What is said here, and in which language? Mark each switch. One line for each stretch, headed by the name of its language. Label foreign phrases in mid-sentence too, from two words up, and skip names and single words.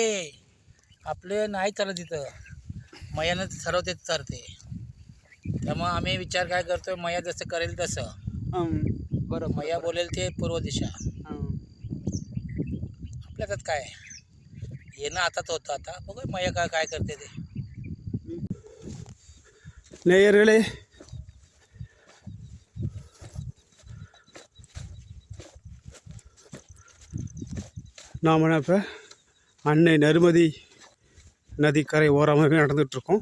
Marathi: आपले नाही चालत इथं. मैयानं ठरवते चालते. त्यामुळे आम्ही विचार काय करतोय, मैया जसं करेल तसं. बरोबर. मैया बोलेल ते पूर्व दिशा. हां. आपल्या हातात काय आहे? येणं हातात होतं. आता बघू मैया काय करते ते.
Tamil: நேயர்களே, நாம் இப்போ அன்னை நர்மதி நதிக்கரை ஓரமாகவே நடந்துகிட்ருக்கோம்.